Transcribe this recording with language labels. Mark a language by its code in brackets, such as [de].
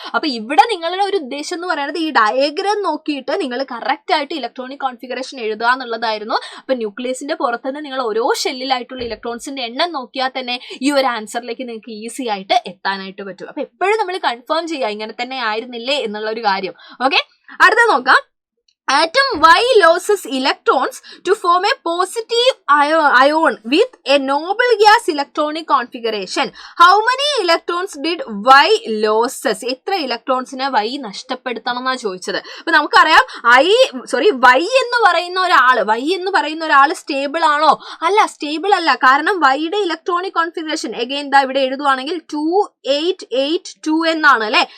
[ml] അപ്പൊ ഇവിടെ നിങ്ങളുടെ ഒരു ഉദ്ദേശം എന്ന് പറയുന്നത് ഈ ഡയഗ്രാം നോക്കിയിട്ട് നിങ്ങൾ കറക്റ്റ് ആയിട്ട് ഇലക്ട്രോണിക് കോൺഫിഗറേഷൻ എഴുതുക എന്നുള്ളതായിരുന്നു. അപ്പൊ ന്യൂക്ലിയസിന്റെ പുറത്തുനിന്ന് നിങ്ങൾ ഓരോ ഷെല്ലിലായിട്ടുള്ള ഇലക്ട്രോൺസിന്റെ എണ്ണം നോക്കിയാൽ തന്നെ ഈ ഒരു ആൻസറിലേക്ക് നിങ്ങൾക്ക് ഈസി ആയിട്ട് എത്താനായിട്ട് പറ്റും. അപ്പൊ എപ്പോഴും നമ്മൾ കൺഫേം ചെയ്യുക ഇങ്ങനെ തന്നെ ആയിരുന്നില്ലേ എന്നുള്ള ഒരു കാര്യം. ഓക്കെ, അടുത്ത നോക്കാം. [en] Atom Y loses electrons to form a positive ion with a noble gas electronic configuration. How many electrons did Y loses? [ml] എത്ര ഇലക്ട്രോൺസിനെ Y നഷ്ടപ്പെടുത്തണം എന്നാ ചോദിച്ചത്. അപ്പൊ നമുക്കറിയാം Y എന്ന് പറയുന്ന ഒരാള് സ്റ്റേബിൾ ആണോ? അല്ല, സ്റ്റേബിൾ അല്ല. കാരണം Yയുടെ ഇലക്ട്രോണിക് കോൺഫിഗറേഷൻ എഗെയിൻ ദാ ഇവിടെ എഴുതുവാണെങ്കിൽ 2 8 8 2 എന്നാണ് അല്ലെ.